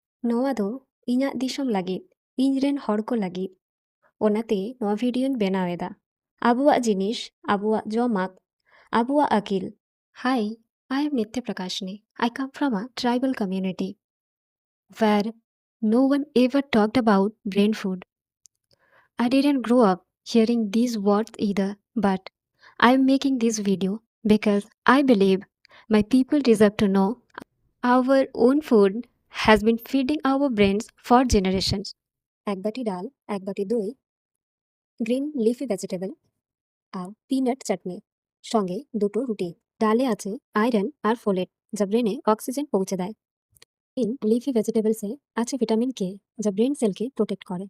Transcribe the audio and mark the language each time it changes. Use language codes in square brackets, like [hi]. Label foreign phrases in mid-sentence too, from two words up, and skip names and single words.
[sat] ᱱᱚᱣᱟ ᱫᱚ ᱤᱧᱟᱹᱜ ᱫᱤᱥᱚᱢ ᱞᱟᱹᱜᱤᱫ, ᱤᱧᱨᱮᱱ ᱦᱚᱲ ᱠᱚ ᱞᱟᱹᱜᱤᱫ᱾ ᱚᱱᱟᱛᱮ ᱱᱚᱣᱟ ᱵᱷᱤᱰᱤᱭᱳᱧ ᱵᱮᱱᱟᱣ ᱮᱫᱟ᱾ ᱟᱵᱚᱣᱟᱜ ᱡᱤᱱᱤᱥ, ᱟᱵᱚᱣᱟᱜ ᱡᱚᱢᱟᱜ, ᱟᱵᱚᱣᱟᱜ ᱟᱹᱠᱤᱞ। [en] Hi, I am Nitya Prakashni. I come from a tribal community where no one ever talked about brain food. I didn't grow up hearing these words either, but I am making this video because I believe my people deserve to know our own food has been feeding our brains for generations. [bn] এক বাটি ডাল, এক বাটি দই, [en] green leafy vegetable [bn] আর পিনাট চাটনি, সঙ্গে দুটো রুটি। ডালে আছে আয়রন আর ফোলেট, যা ব্রেনে অক্সিজেন পৌঁছে দেয়। [en] green leafy vegetablesে [bn] আছে [en] vitamin K, [bn] যা [en] brain cellকে [bn] প্রোটেক্ট করে।